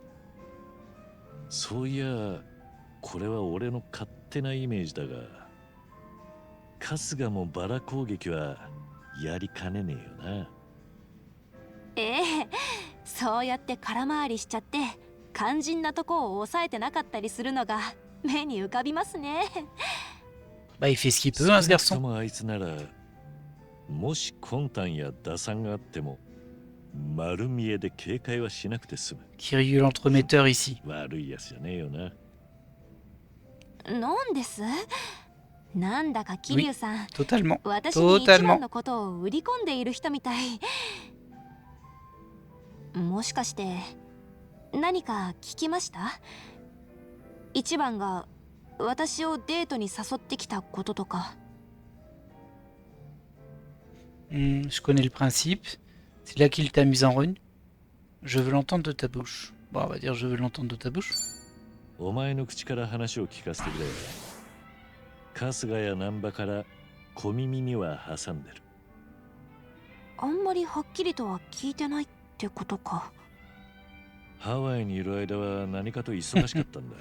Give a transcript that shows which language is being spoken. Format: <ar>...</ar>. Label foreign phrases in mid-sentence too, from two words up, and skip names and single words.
<ja>そういやこれは俺の勝手なイメージだが、春日もバラ攻撃はやりかねねえよな。ええ、そうやって空回りしちゃって肝心なとこを抑えてなかったりするのが目に浮かびますね。</ja> <fr>Bah, il fait ce qu'il peut, hein, ce</fr> <ja>少なくと</ja> <fr>garçon.</fr> <ja>もあいつならもし魂胆や打算があっても丸見えで警戒はしなくて済む。</ja> <fr>Kiryu l'entremetteur ici.</fr> <ja>悪いやつじゃねえよな。なんです？なんだか桐生さん、</ja> <fr>Totalement.</fr> <ja>私に一番</ja> <fr>Totalement.</fr> <ja>のことを売り込んでいる人みたい。もしかして何か聞きました？一番が私をデートに誘ってきたこととか。</ja> <fr>Je connais le principe. C'est là qu'il t'a mise en rune. Je veux l'entendre de ta bouche. Bon, on va dire je veux l'entendre de ta bouche.</fr> <ja>お前の口から話を聞かせてくれ。春日や難波から小耳には挟んでる。あんまりはっきりとは聞いてないってことか。ハワイにいる間は何かと忙しかったんだ。</ja>